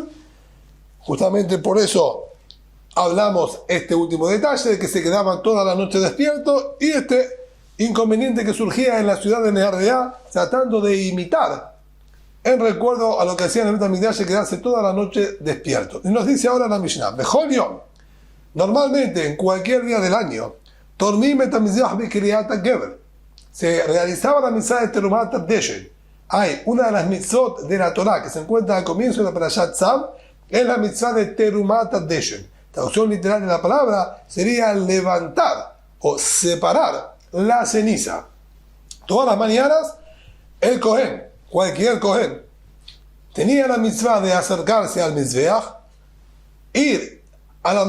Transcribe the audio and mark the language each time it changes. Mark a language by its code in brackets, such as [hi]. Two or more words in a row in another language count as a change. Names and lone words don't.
[es] Justamente por eso hablamos este último detalle de que se quedaban toda la noche despiertos, y este inconveniente que surgía en la ciudad de Nehardea, tratando de imitar en recuerdo a lo que hacían en el Betamigdash, quedarse toda la noche despierto. Y nos dice ahora la Mishnah, [he] בכל יום, [es] normalmente en cualquier día del año, [he] תורמים את המזבח בקריאת הגבר, [es] se realizaba la mitzvah de [he] תרומת הדשן. [es] Hay una de las mitzvot de la Torah que se encuentra al comienzo de la Parashat Tzav, es la mitzvah de [he] תרומת הדשן. [es] Traducción literal de la palabra sería levantar o separar la ceniza. Todas las mañanas el Kohen, cualquier Kohen, tenía la mitzvah de acercarse al Mizbeach, ir a la